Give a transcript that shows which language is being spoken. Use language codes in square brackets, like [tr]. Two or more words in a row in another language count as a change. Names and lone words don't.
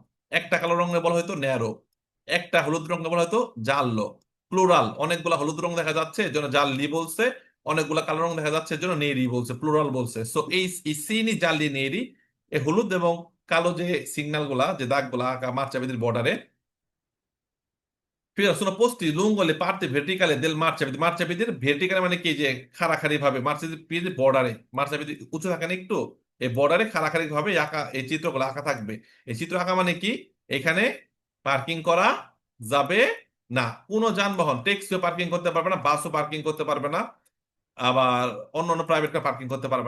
[bn] একটা কালো রঙে বলা হয়তো ন্যারো, একটা হলুদ রঙে বলা হয়তো জাল্লো। প্লুরাল, অনেকগুলা হলুদ রং দেখা যাচ্ছে এর জন্য জাল্লি বলছে, অনেকগুলা কালো রং দেখা যাচ্ছে এর জন্য নেরি বলছে, প্লুরাল বলছে। সো এই [it] segni gialli neri, [bn] এই হলুদ এবং কালো যে সিগন্যাল গুলা, যে দাগগুলা আঁকা মাঠ চাপিদের বর্ডারে, [it] sono posti lungo le parti verticali del marciapiede। [bn] মার্চাপিদের verticale মানে কি, যে খাড়াখাড়ি ভাবে মার্চাপিদের বর্ডারে, মার্চাপিদ উঁচু থাকে না একটু, এই বর্ডারে খাড়াখাড়ি ভাবে আঁকা এই চিত্রগুলো আঁকা থাকবে। এই চিত্র আঁকা মানে কি, এখানে পার্কিং করা যাবে না। কোনো যানবাহন, ট্যাক্সিও পার্কিং করতে পারবে না, বাসও পার্কিং করতে পারবে না, আবার অন্যান্য প্রাইভেট কার পার্কিং করতে পারবে না।